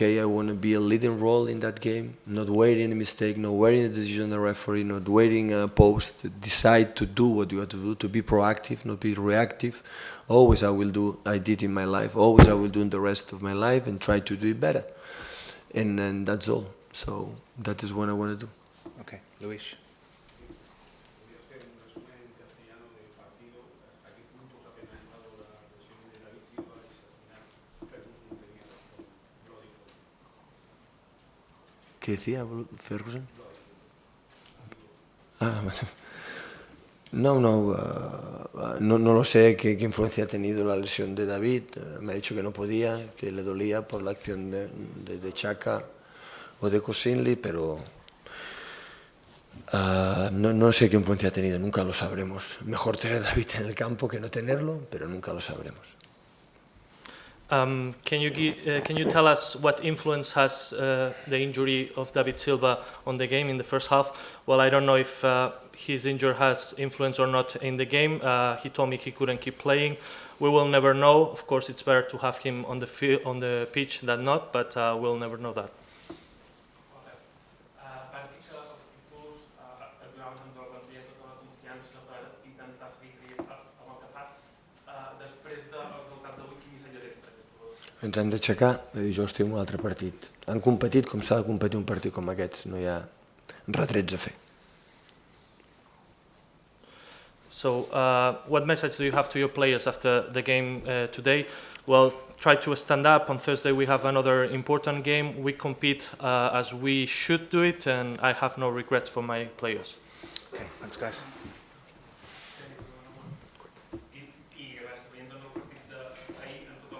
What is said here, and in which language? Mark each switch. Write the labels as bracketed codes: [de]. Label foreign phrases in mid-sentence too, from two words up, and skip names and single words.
[en] I want to be a leading role in that game, not waiting a mistake, not waiting a decision of the referee, not waiting a post. Decide to do what you have to do, to be proactive, not be reactive. Always I did in my life. Always I will do in the rest of my life, and try to do it better. And that's all. So that is what I want to do. Okay, Luis. [es] Podría hacer un resumen en castellano del partido, hasta qué punto os ha penalizado la lesión de David Silva y si al final Ferguson no tenía razón. ¿Qué decía Ferguson? No lo sé qué influencia ha tenido la lesión de David. Me ha dicho que no podía, que le dolía por la acción de Xhaka o de Cosinli, pero no sé qué influencia ha tenido, nunca lo sabremos. Mejor tener a David en el campo que no tenerlo, pero nunca lo sabremos. [en] Can you tell us what influence has the injury of David Silva on the game in the first half? Well, I don't know if his injury has influence or not in the game. He told me he couldn't keep playing. We will never know. Of course, it's better to have him on the pitch than not, but we'll never know that. [ca] Beneficia als equips aturar-nos amb tota la confiança per intentar seguir amb el que fa. Després del resultat d'avui, quin missatge tens per aquests jugadors? Ens hem d'aixecar i dir, jo estic en un altre partit. Han competit com s'ha de competir un partit com aquests, no hi ha retrets a fer. [en] So, what message do you have to your players after the game today? Well, try to stand up. On Thursday we have another important game. We compete as we should do it, and I have no regrets for my players. Okay, thanks guys. [ca] I gràcies, veient el partit d'ahir,